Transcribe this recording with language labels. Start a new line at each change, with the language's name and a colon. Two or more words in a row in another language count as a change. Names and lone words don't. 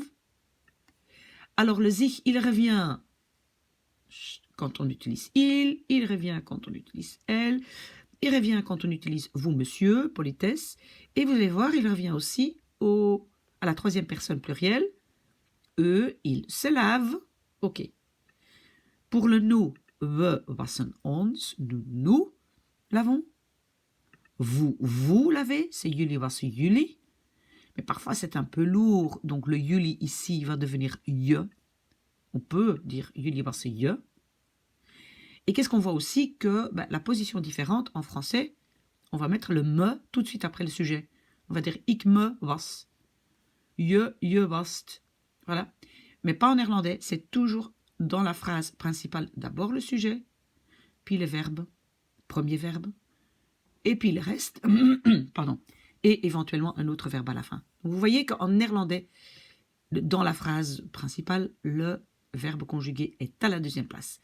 French: Alors, le zich, il revient quand on utilise « il revient quand on utilise « elle », il revient quand on utilise « vous, monsieur », politesse, et vous allez voir, il revient aussi à la troisième personne plurielle. Eux, ils se lavent. Ok. Pour le nous,
Dutch: we wassen ons,
French: nous lavons. Vous lavez, c'est
Dutch: jullie wassen jullie.
French: Mais parfois c'est un peu lourd, donc le jullie ici va devenir je. On peut dire
Dutch: jullie wassen je.
French: Et qu'est-ce qu'on voit aussi que la position différente en français, on va mettre le me tout de suite après le sujet. On va dire
Dutch: ik me was. Je wast.
French: Voilà. Mais pas en néerlandais, c'est toujours dans la phrase principale d'abord le sujet, puis le verbe, premier verbe, et puis le reste, pardon, et éventuellement un autre verbe à la fin. Donc vous voyez qu'en néerlandais, dans la phrase principale, le verbe conjugué est à la deuxième place.